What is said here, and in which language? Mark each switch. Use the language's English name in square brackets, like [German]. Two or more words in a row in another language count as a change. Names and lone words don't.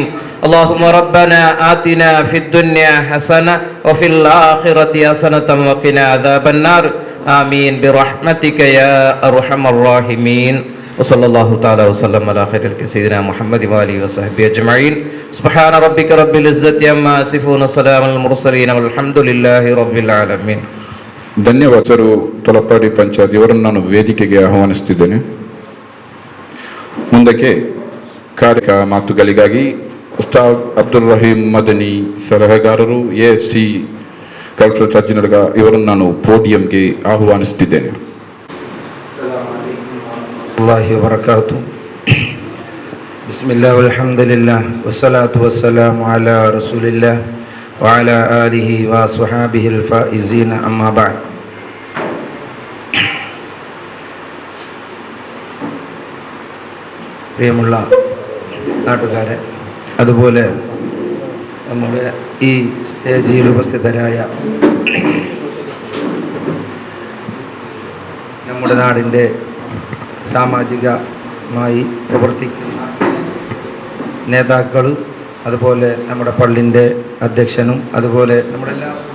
[Arabic] اللهم ربنا آتنا في الدنيا حسنة وفي الآخرة حسنة وقنا عذاب النار. آمين برحمتك يا أرحم الراحمين. وصلى الله تعالى وسلم على خير سيدنا محمد وآله وصحبه أجمعين. سبحان ربك رب العزة عما يصفون وسلام على المرسلين والحمد لله رب العالمين. [Kannada] ಧನ್ಯವಾದರು. ತೊಲಪಾಡಿ ಪಂಚಾಯತ್ ಇವರನ್ನು ನಾನು ವೇದಿಕೆಗೆ ಆಹ್ವಾನಿಸುತ್ತಿದ್ದೇನೆ. ಮುಂದಕ್ಕೆ ಕಾರ್ಯಕ್ರಮ ಮಾತುಗಳಿಗಾಗಿ ಉಸ್ತಾದ್ ಅಬ್ದುಲ್ ರಹೀಂ ಮದನಿ ಸಲಹೆಗಾರರು AFC ಕಲ್ಚರಲ್ ಸರ್ಜನರ್ಗ ಇವರನ್ನು ನಾನು ಪೋಡಿಯಂಗೆ ಆಹ್ವಾನಿಸುತ್ತಿದ್ದೇನೆ. [Arabic] الله وبركاته. بسم الله والحمد لله والصلاة والسلام على رسول الله وعلى آله وأصحابه الفائزين أما بعد. [Malayalam] പ്രിയമുള്ള നാട്ടുകാരെ, അതുപോലെ നമ്മുടെ ഈ സ്റ്റേജിൽ ഉപസ്ഥിതരായ നമ്മുടെ നാടിൻ്റെ സാമാജികമായി പ്രവർത്തിക്കുന്ന നേതാക്കൾ, അതുപോലെ നമ്മുടെ പള്ളിൻ്റെ അധ്യക്ഷനും, അതുപോലെ നമ്മുടെ എല്ലാ